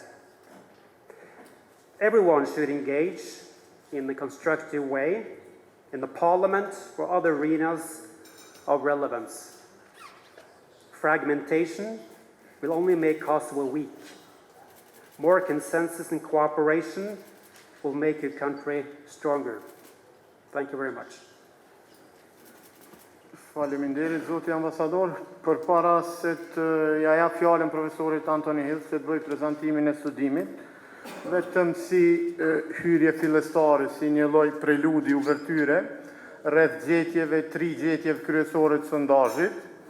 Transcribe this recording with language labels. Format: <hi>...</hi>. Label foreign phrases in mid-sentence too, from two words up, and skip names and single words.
<en>Everyone should engage in a constructive way in the parliament or other arenas of relevance. Fragmentation will only make Kosovo weak. More consensus and cooperation will make your country stronger. Thank you very much.</en> <sq>Faleminderit, Zoti Ambasador. Përpara se të ja jap fjalën profesorit Antoni Hill që të bëj prezantimin e studimit, vetëm si hyrje fillestare, si një lloj preludi uvertyre rreth gjetjeve, 3 gjetjeve kryesore të sondazhit.</sq>